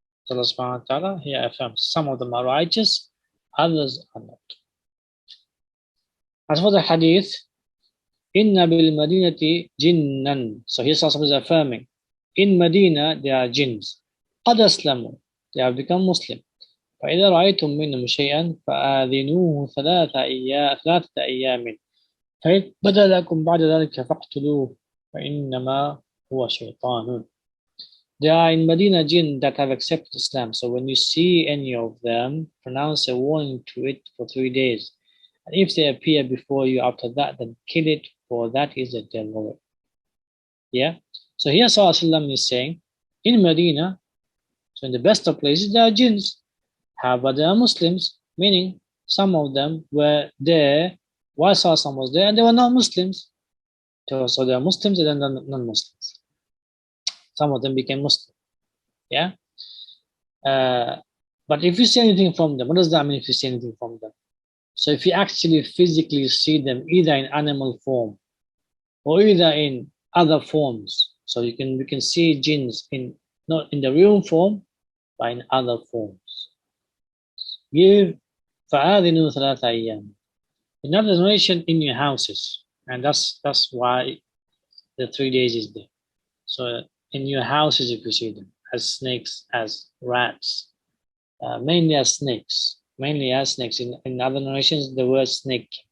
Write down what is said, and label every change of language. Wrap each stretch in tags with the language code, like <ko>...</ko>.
<en>Allah subhanahu wa ta'ala here affirms some of them are righteous, others are not. As for the hadith,</en> <ar>Inna bil Madinati jinnan.</ar> <en>So here Sallallahu is affirming, in Medina there are jinns.</en> <ar>Qad aslamu.</ar> <en>They have become Muslim.</en> <ar>فإذا رأيتم منهم شيئا فآذنوه ثلاثة أيام فإن بدا لكم بعد ذلك فاقتلوه فإنما هو شيطان.</ar> <en>There are in Medina jinn that have accepted Islam. So when you see any of them, pronounce a warning to it for 3 days. And if they appear before you after that, then kill it, for that is the devil. Yeah. So here Sallallahu is saying, in Medina, so in the best of places, there are jinns. However, there are Muslims, meaning some of them were there while Sallallahu was there, and they were not Muslims. So they are Muslims and then non-Muslims. Some of them became Muslim. Yeah. But if you see anything from them, what does that mean if you see anything from them? So if you actually physically see them either in animal form or either in other forms, so we can see jinns in not in the real form, but in other forms. Give</en> <ar>فَآذِنُوا ثَلَاثَ أَيَّامٍ.</ar> <en>In other narration, in your houses, and that's why the 3 days is there. So in your houses, if you see them as snakes, as rats, mainly as snakes. In other narrations, the word snake.</en>